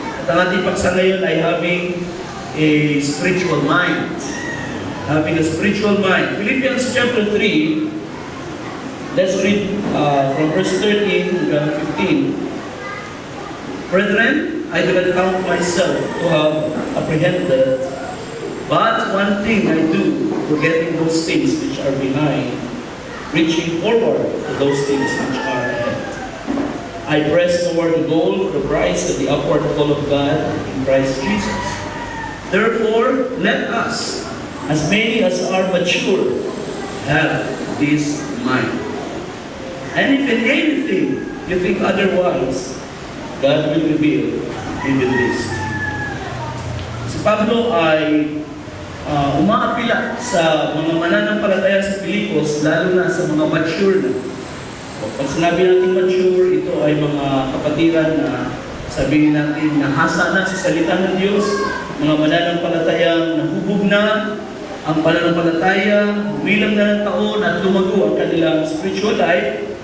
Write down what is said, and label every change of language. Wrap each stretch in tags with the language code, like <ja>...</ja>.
<tl>At ang ating paksa ngayon ay</tl> <en>having a spiritual mind. Having a spiritual mind. Philippians chapter 3, let's read from verse 13 to 15. Brethren, I do not count myself to have apprehended, but one thing I do, forgetting those things which are behind, reaching forward to those things which are ahead. I press toward the goal for the prize of the upward call of God in Christ Jesus. Therefore, let us, as many as are mature, have this mind. And if in anything you think otherwise, God will reveal even this.</en> <tl>Si Pablo ay umaapila sa mga mananampalataya sa Pilipos, lalo na sa mga mature na. Pag sinabi natin mature, ito ay mga kapatiran na sabihin natin nahasa na sa salita ng Diyos, mga mananampalatayang nahubog na ang pananampalataya, bilang na ng taon at lumago ang kanilang</tl> <en>spiritual life.</en>